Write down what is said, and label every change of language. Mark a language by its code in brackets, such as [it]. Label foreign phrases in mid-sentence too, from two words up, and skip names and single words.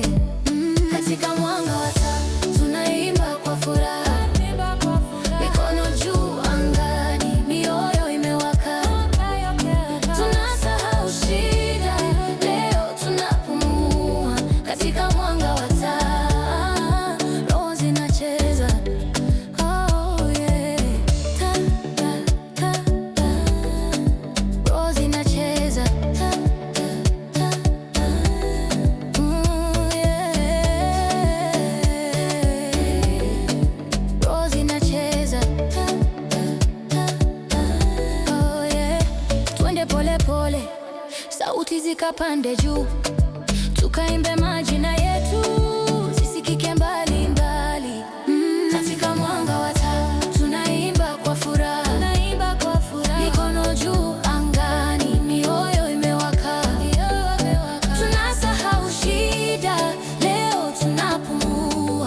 [sw] Katika mwanga wa taa tunaimba kwa furaha, mikono juu angani, mioyo imewaka, tunasahau shida, leo tunapumua. Katika mwanga wa taa roho zinacheza, [en] oh yeah. Ta, ta, ta, ta. [sw] Roho zinacheza, ta, ta, ta, ta. [en] Yeah. [sw] Roho zinacheza, ta, ta, ta, ta. [en] Oh yeah. [sw] Twende pole pole, sauti zikapande juu, tukaimbe majina yetu zisikike mbali mbali. Katika mwanga wa taa tunaimba kwa furaha, mikono juu angani, mioyo imewaka, tunasahau shida, leo tunapumua.